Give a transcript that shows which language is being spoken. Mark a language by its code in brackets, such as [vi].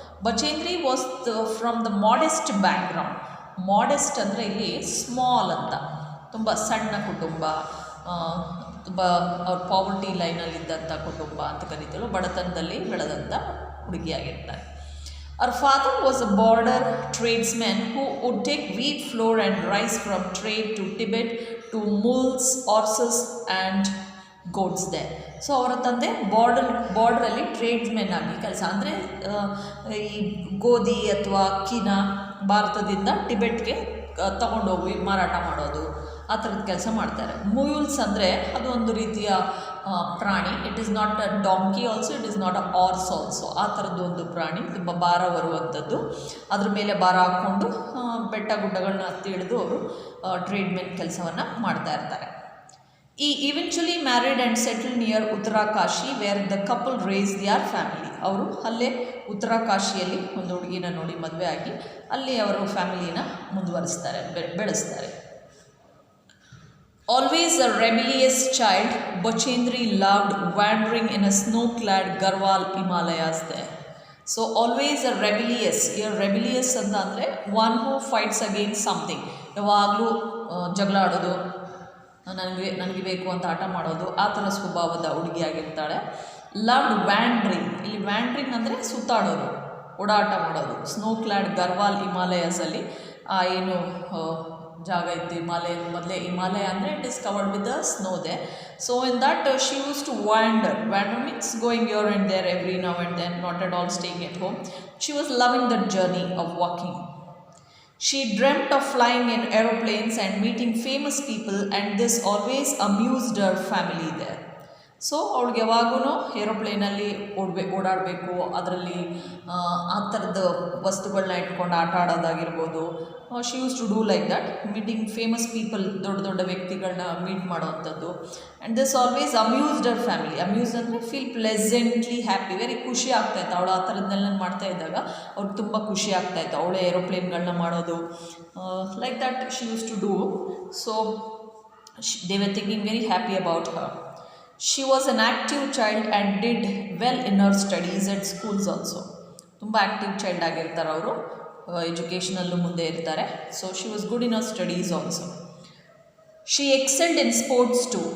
[en] Bachendri was from the modest background. [kn] Modest ಅಂದರೆ ಇಲ್ಲಿ small ಅಂತ, ತುಂಬ ಸಣ್ಣ ಕುಟುಂಬ, ತುಂಬ ಅವ್ರ ಪಾವರ್ಟಿ ಲೈನಲ್ಲಿದ್ದಂಥ ಕುಟುಂಬ ಅಂತ ಕರಿತೀವಿ, ಬಡತನದಲ್ಲಿ ಬೆಳೆದಂಥ ಹುಡುಗಿಯಾಗಿರ್ತಾರೆ. [en] Her father was a border tradesman who would take wheat flour and rice from trade to Tibet to mules, horses and goats there. [kn] So ಅವರ ತಂದೆ ಬಾರ್ಡ್ರಲ್ಲಿ ಟ್ರೇಡ್ಸ್ಮೆನ್ ಆಗಿ ಕೆಲಸ, ಅಂದರೆ ಈ ಗೋಧಿ ಅಥವಾ ಅಕ್ಕಿನ ಭಾರತದಿಂದ ಟಿಬೆಟ್ಗೆ ತಗೊಂಡೋಗಿ ಮಾರಾಟ ಮಾಡೋದು, ಆ ಥರದ ಕೆಲಸ ಮಾಡ್ತಾರೆ. ಮುಯುಲ್ಸ್ ಅಂದರೆ ಅದು ಒಂದು ರೀತಿಯ ಪ್ರಾಣಿ. [en] It is not a donkey also, it is not a horse also. [kn] ಆ ಥರದ್ದು ಒಂದು ಪ್ರಾಣಿ, ತುಂಬ ಭಾರ ಬರುವಂಥದ್ದು. ಅದ್ರ ಮೇಲೆ ಭಾರ ಹಾಕ್ಕೊಂಡು ಬೆಟ್ಟ ಗುಡ್ಡಗಳನ್ನ ಹತ್ತಿ ಇಳಿದು ಅವರು ಟ್ರೇಡ್ಮೆನ್ ಕೆಲಸವನ್ನು ಮಾಡ್ತಾ ಇರ್ತಾರೆ. [en] He eventually married and settled near Uttarakashi where the couple raised their family. [kn] ಅವರು ಅಲ್ಲೇ ಉತ್ತರಾಕಾಶಿಯಲ್ಲಿ ಒಂದು ಹುಡುಗಿನ ನೋಡಿ ಮದುವೆ ಆಗಿ ಅಲ್ಲಿ ಅವರು ಫ್ಯಾಮಿಲಿನ ಮುಂದುವರಿಸ್ತಾರೆ, ಬೆಳೆಸ್ತಾರೆ. [en] Always a rebellious child, Bachendri loved wandering in a snow-clad Garhwal Himalayas there. So always a rebellious. Here rebellious [kn] ಅಂತ ಅಂದರೆ [en] one who fights against something. [kn] ಯಾವಾಗಲೂ ಜಗಳ ಆಡೋದು, ನನಗೆ ಬೇಕು ಅಂತ ಆಟ ಮಾಡೋದು, ಆ ಥರ ಸ್ವಭಾವದ ಹುಡುಗಿಯಾಗಿರ್ತಾಳೆ. [en] Loved wandering. [kn] ಇಲ್ಲಿ ವ್ಯಾಂಡ್ರಿಂಗ್ ಅಂದರೆ ಸುತ್ತಾಡೋದು, ಓಡಾಟ ಮಾಡೋದು. [en] snow clad Garhwal [kn] ಹಿಮಾಲಯಸಲ್ಲಿ ಏನು ಜಾಗ ಇತ್ತು, ಮೊದಲೇ ಹಿಮಾಲಯ ಅಂದರೆ [en] It is covered with the snow they. So in that she used to wander. Wander means going here and there every now and then, not at all staying at home. She was loving that journey of walking. She dreamt of flying in aeroplanes and meeting famous people, and this always amused her family there. [kn] So ಅವ್ಳಿಗೆ ಯಾವಾಗೂ ಏರೋಪ್ಲೇನಲ್ಲಿ ಓಡಾಡಬೇಕು, ಅದರಲ್ಲಿ ಆ ಥರದ ವಸ್ತುಗಳನ್ನ ಇಟ್ಕೊಂಡು ಆಟ ಆಡೋದಾಗಿರ್ಬೋದು. [en] she used to do like that, meeting famous people, [kn] ದೊಡ್ಡ ದೊಡ್ಡ ವ್ಯಕ್ತಿಗಳನ್ನ meet ಮಾಡೋವಂಥದ್ದು. [en] And this always amused ಅವರ್ family. Amuse ಅಂದರೆ feel pleasantly happy, very [kn] ಖುಷಿ ಆಗ್ತಾಯಿತ್ತು. ಅವಳು ಆ ಥರದ್ದನ್ನೆಲ್ಲ ಮಾಡ್ತಾ ಇದ್ದಾಗ ಅವ್ರಿಗೆ ತುಂಬ ಖುಷಿ ಆಗ್ತಾಯಿತ್ತು, ಅವಳೇ ಏರೋಪ್ಲೇನ್ಗಳನ್ನ ಮಾಡೋದು. [en] Like that she used to do. So they were thinking very happy about her. She was an active child and did well in her studies at schools also. [kn] ತುಂಬ ಆ್ಯಕ್ಟಿವ್ ಚೈಲ್ಡ್ ಆಗಿರ್ತಾರೆ ಅವರು, ಎಜುಕೇಷನಲ್ಲೂ ಮುಂದೆ ಇರ್ತಾರೆ. [en] So she was good in her studies also. She excelled in sports too.